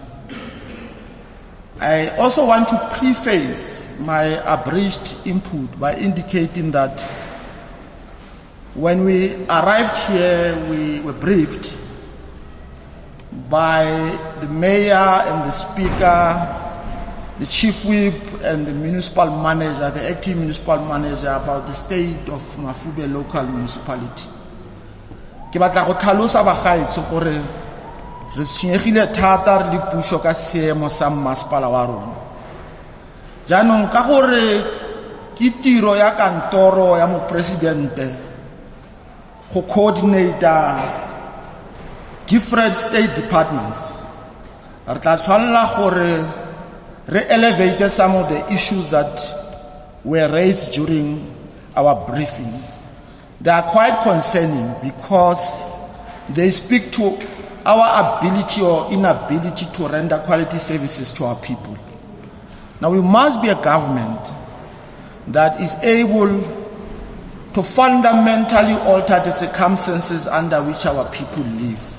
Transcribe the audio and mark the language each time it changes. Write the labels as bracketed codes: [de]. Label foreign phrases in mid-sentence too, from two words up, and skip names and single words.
[en] I also want to preface my abridged input by indicating that when we arrived here, we were briefed by the mayor and the speaker, the chief whip and the municipal manager, the acting municipal manager, about the state of Mafube Local Municipality. [tn] Ke batla go tlhalosa bagaetso gore re tshwenyegile thata re le puso ka seemo sa masepala wa rona. Jaanong ka gore ke tiro ya kantoro ya Mopresidente go [en] coordinate different state departments, [tn] re tla tshwanela gore re [en] elevate some of the issues that were raised during our briefing. They are quite concerning because they speak to our ability or inability to render quality services to our people. Now, we must be a government that is able to fundamentally alter the circumstances under which our people live.